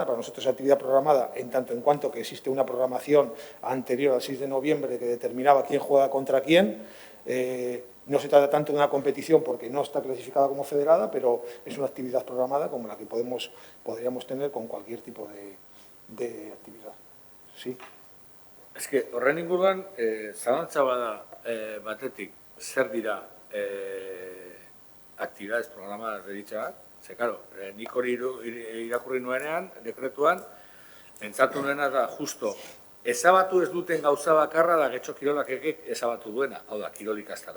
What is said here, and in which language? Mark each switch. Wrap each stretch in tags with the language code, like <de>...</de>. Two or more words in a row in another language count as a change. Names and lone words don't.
<es>Para nosotros es actividad programada en tanto en cuanto que existe una programación anterior al 6 de noviembre que determinaba quién juega contra quién. No se trata tanto de una competición porque no está clasificada como federada, pero es una actividad programada como la que podríamos tener con cualquier tipo de actividad. Sí. Es que</es> <eu>horren inguruan, zalantza bada batetik, zer dira</eu> <es>actividades programadas</es> <eu>deritxeak. Ze, claro, nik hori irakurri nuenean, dekretuan, pentsatu nuena da, justo, ezabatu ez duten gauza bakarra da Getxo Kirolakek ezabatu duena, hau da, kirol ikastaroa.</eu>